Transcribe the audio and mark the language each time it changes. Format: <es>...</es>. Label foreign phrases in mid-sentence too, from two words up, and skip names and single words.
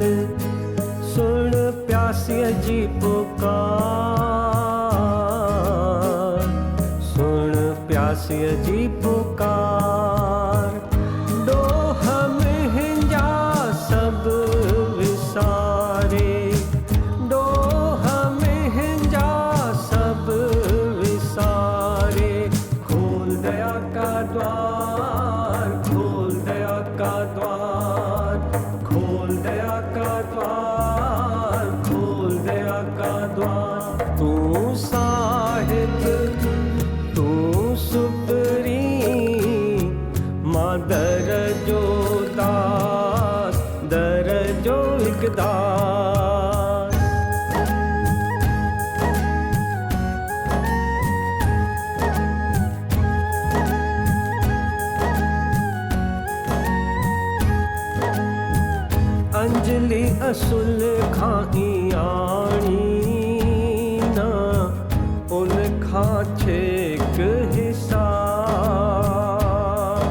<sd>सुन प्यासीअ जी पुकार, सुन प्यासीअ जी पुकार। डोह मुंहिंजा सभु विसारे, डोह मुंहिंजा सभु विसारे।</sd> <hi>खोल दया का द्वार, खोल दया का द्वार, खोल दया का द्वार, खोल दया का द्वार।</hi> <sd>तू साहिब तू सुकरी, मां दर जो दास, दर जो इकदार। अंजलि असुल खां आणी न, उन खां छेक हिसाब।</sd>